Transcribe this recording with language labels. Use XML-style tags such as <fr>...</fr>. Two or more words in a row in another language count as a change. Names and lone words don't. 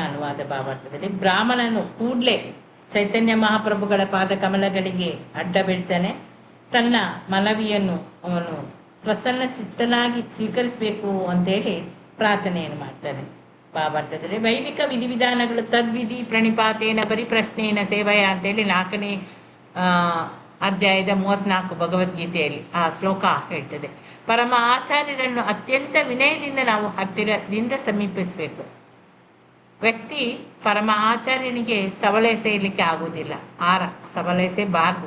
<kn>ಅನುವಾದ ಭಾವಾರ್ಥದಲ್ಲಿ ಬ್ರಾಹ್ಮಣನು ಕೂಡಲೇ ಚೈತನ್ಯ ಮಹಾಪ್ರಭುಗಳ ಪಾದಕಮಲಗಳಿಗೆ ಅಡ್ಡ ಬೀಳ್ತಾನೆ. ತನ್ನ ಮನವಿಯನ್ನು ಅವನು ಪ್ರಸನ್ನ ಚಿತ್ತನಾಗಿ ಸ್ವೀಕರಿಸಬೇಕು ಅಂತೇಳಿ ಪ್ರಾರ್ಥನೆಯನ್ನು ಮಾಡ್ತಾನೆ. ಭಾವಾರ್ಥದಲ್ಲಿ ವೈದಿಕ ವಿಧಿವಿಧಾನಗಳು</kn> <sa>ತದ್ವಿಧಿ ಪ್ರಣಿಪಾತೇನ ಪರಿಪ್ರಶ್ನೇನ ಸೇವೆಯ</sa> <kn>ಅಂತೇಳಿ 4ನೇ ಅಧ್ಯಾಯದ 34 ಭಗವದ್ಗೀತೆಯಲ್ಲಿ ಆ ಶ್ಲೋಕ ಹೇಳ್ತದೆ. ಪರಮ ಆಚಾರ್ಯರನ್ನು ಅತ್ಯಂತ ವಿನಯದಿಂದ ನಾವು ಹತ್ತಿರದಿಂದ ಸಮೀಪಿಸಬೇಕು. ವ್ಯಕ್ತಿ ಪರಮ ಆಚಾರ್ಯನಿಗೆ ಸವಳೆಸೆಯಲಿಕ್ಕೆ ಆಗುವುದಿಲ್ಲ, ಸವಳೆಸಬಾರದು.</kn>